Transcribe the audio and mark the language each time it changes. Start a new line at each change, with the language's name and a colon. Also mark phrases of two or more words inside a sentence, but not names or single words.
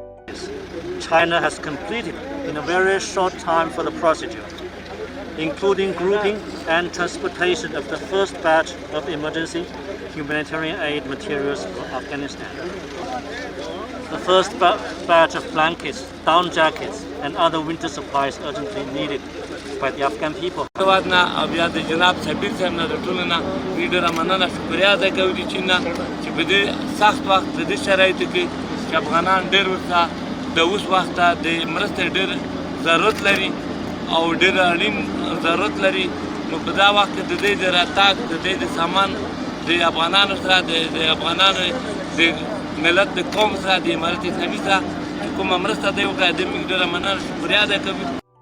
English: China has completed in a very short time for the procedure, including grouping and transportation of the first batch of emergency humanitarian aid materials for Afghanistan. The first batch of blankets, down jackets, and other winter supplies urgently needed by the Afghan people.
Pashto: جناب سفیر صاحب نه د ټولو نه دوی ډېره مننه شکریه ادا کوو د چین نه چې په دې سخت وخت په دې شرایطو کې چې افغانان ډېر ورته د اوس وخته د مرستې ډېر ضرورت لري او ډېر اړین ضرورت لري، نو په دا وخت کې د دې د راتګ د دې د سامان د افغانانو سره د افغانانو د ملت د قوم سره د امارت اسلامي سره چې کومه مرسته دی وکړه د موږ ډېره مننه شکریه ادا کوو.